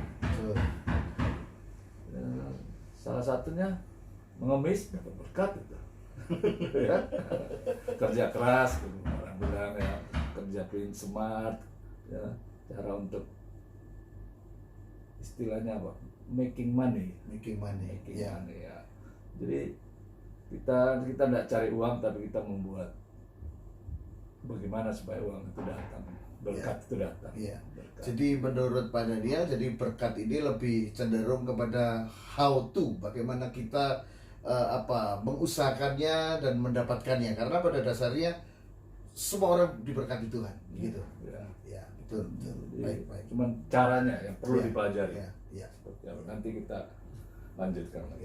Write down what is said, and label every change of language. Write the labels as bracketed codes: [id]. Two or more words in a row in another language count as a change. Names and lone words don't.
[id] Ya, salah satunya mengemis dapat berkat itu. Ya. Kerja keras, orang bilang ya, kerja clean smart, ya, cara untuk istilahnya apa? [en] Making money. Making money. Ya. Money, [id] ya. Jadi kita tidak cari uang, tapi kita membuat bagaimana supaya uang itu datang, berkat itu datang. Iya. Berkat. Jadi menurut Pak Daniel, jadi berkat ini lebih cenderung kepada [en] how to, [id] bagaimana kita mengusahakannya dan mendapatkannya. Karena pada dasarnya semua orang diberkati Tuhan, gitu. Ya. Ya, betul. Jadi, Baik. cuman caranya yang perlu Ya, dipelajari. ya, ya. Seperti apa. Nanti kita lanjutkan lagi.